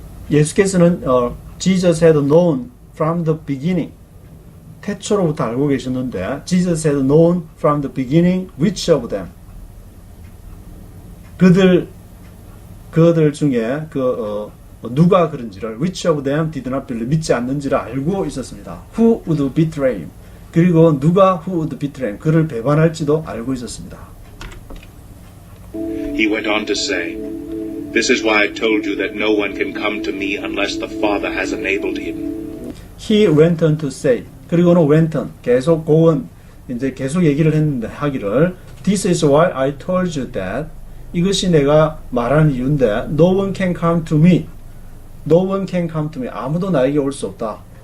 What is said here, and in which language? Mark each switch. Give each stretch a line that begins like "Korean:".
Korean: 예수께서는
English: Jesus had known from the beginning,
Korean: 태초로부터 알고 계셨는데
English: Jesus had known from the beginning which of them,
Korean: 그들 중에 누가 그런지를
English: which of them did not believe,
Korean: 믿지 않는지를 알고 있었습니다.
English: Who would betray him?
Korean: 그리고 누가
English: who would betray him,
Korean: 그를 배반할지도 알고 있었습니다.
English: He went on to say, "This is why I told you that no one can come to me unless the Father has enabled him." He went on to say,
Korean: 그리고는
English: went on,
Korean: 계속 고원, 이제 계속 얘기를 했는데 하기를
English: This is why I told you that,
Korean: 이것이 내가 말하는 이유인데
English: No one can come to me, No one can come to me,
Korean: 아무도 나에게 올 수 없다.